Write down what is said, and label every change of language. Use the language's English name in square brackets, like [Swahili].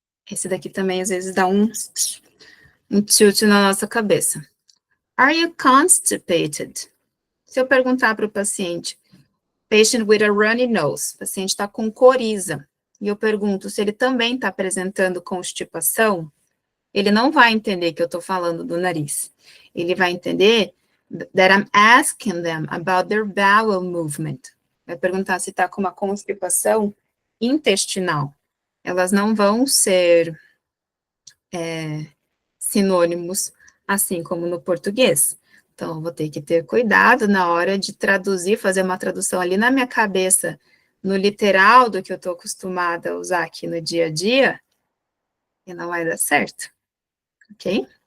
[Portuguese] Esse daqui também, às vezes, dá um tilt na nossa cabeça. [English] Are you constipated? [Portuguese] Se eu perguntar para o paciente, [English] patient with a runny nose, [Portuguese] o paciente está com coriza, e eu pergunto se ele também está apresentando constipação, ele não vai entender que eu estou falando do nariz. Ele vai entender [English] that I'm asking them about their bowel movement. [Portuguese] Vai perguntar se está com uma constipação intestinal. Elas não vão ser sinônimos, assim como no português. Então, eu vou ter que ter cuidado na hora de traduzir, fazer uma tradução ali na minha cabeça, no literal do que eu estou acostumada a usar aqui no dia a dia, e não vai dar certo, ok?